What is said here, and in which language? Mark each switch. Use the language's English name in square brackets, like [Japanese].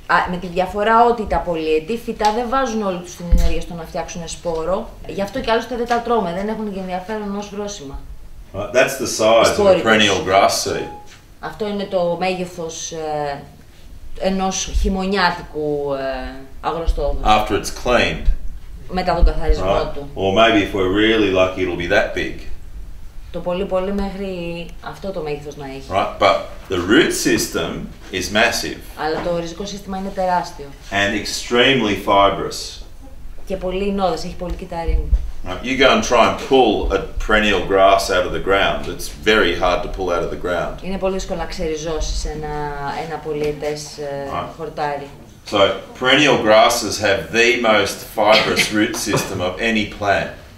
[Greek] Με τη διαφορά ότι τα πολυετή φυτά δεν βάζουν όλη τους την ενέργεια στο να φτιάξουν σπόρο, γι' αυτό και άλλωστε δεν τα τρώμε, δεν έχουν και ενδιαφέρον ως βρόσιμα. [English] That's the size of a perennial grass seed. [Greek] Αυτό είναι το μέγεθος ενός χειμωνιάτικου αγροστόδου. [English] After it's cleaned. [Greek] Μετά τον καθαρισμό του. [English] Or maybe if we're really lucky it'll be that big. [Greek] Το πολύ πολύ μέχρι αυτό το μέγεθος να έχει. [English] Right, but the root system is massive [Greek] Αλλά το ριζικό σύστημα είναι τεράστιο. [English] and extremely fibrous. [Greek] Και πολύ ινώδες, έχει πολύ κυταρίνη. [English] Right, you go and try and pull a perennial grass out of the ground. It's very hard to pull out of the ground. [Greek] Είναι πολύ δύσκολο να ξεριζώσεις ένα πολυετές χορτάρι. [English] So perennial grasses have the most fibrous root system of any plant.